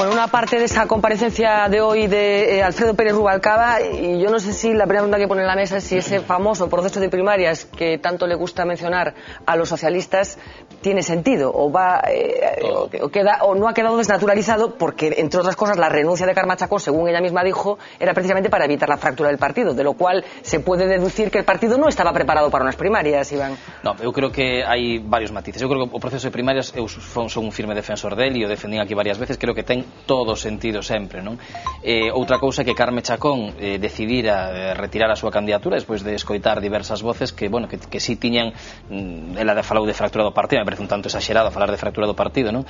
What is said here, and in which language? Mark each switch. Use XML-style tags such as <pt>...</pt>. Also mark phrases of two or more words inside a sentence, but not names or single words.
<es>Bueno, una parte de esa comparecencia de hoy de Alfredo Pérez Rubalcaba, y yo no sé si la primera pregunta que pone en la mesa es si ese famoso proceso de primarias que tanto le gusta mencionar a los socialistas tiene sentido o no ha quedado desnaturalizado, porque entre otras cosas la renuncia de Carme Chacón, según ella misma dijo, era precisamente para evitar la fractura del partido, de lo cual se puede deducir que el partido no estaba preparado para unas primarias, Iván.</es> <gl>No, eu creo que hai varios matices. Eu creo que o proceso de primarias eu son un firme defensor del e o defendín aquí varias veces. Creo que ten todo sentido sempre, non? Outra cousa que Carme Chacón decidira retirar a súa candidatura despois de escoitar diversas voces que, bueno, que sí tiñan, ela falou de fractura do partido, me parece un tanto exagerado falar de fractura do partido, non?</gl>